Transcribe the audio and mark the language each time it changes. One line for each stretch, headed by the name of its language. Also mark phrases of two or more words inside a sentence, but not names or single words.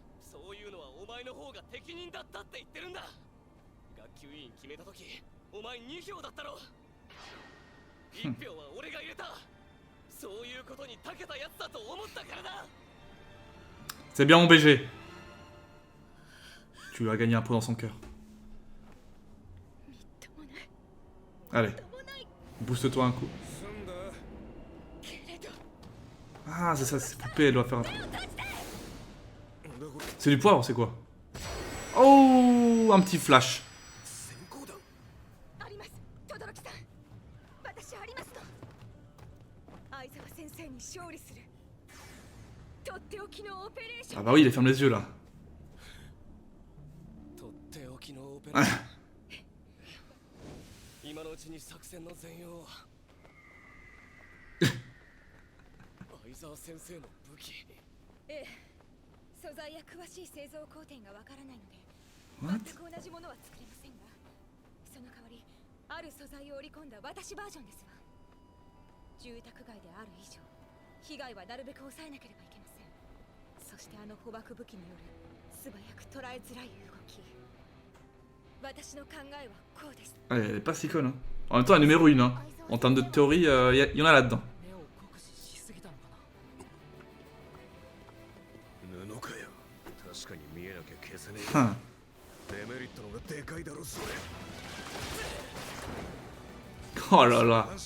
Japanese: そういうのはお前の方が適任だったって言ってるんだ。学級委員決めた時お前2票だったろ。1票は俺が入れた。そういうことに長けたやつだと思ったからだ。
French: C'est bien mon BG. Tu lui as gagné un pot dans son cœur. Allez, booste-toi un coup. Ah, c'est ça, c'est poupée, elle doit faire un truc. C'est du poivre, c'est quoi? Oh, un petit flash. Ah bah oui, il ferme les yeux là. Ah.
Japanese: 今のうちに作戦の全容を。相沢先生の武器。ええ。素材や詳しい製造工程がわからないので、全く同じものは作れませんが、その代わりある素材を織り込んだ私バージョンですわ。住宅街である以上、被害はなるべく抑えなければいけません。そしてあの捕獲武器による素早く捉えづらい動き。
French: Elle est pas si conne, hein. En même temps, elle est numéro 1, hein. En termes de théorie, il y en a là-dedans. Hein. Oh là là.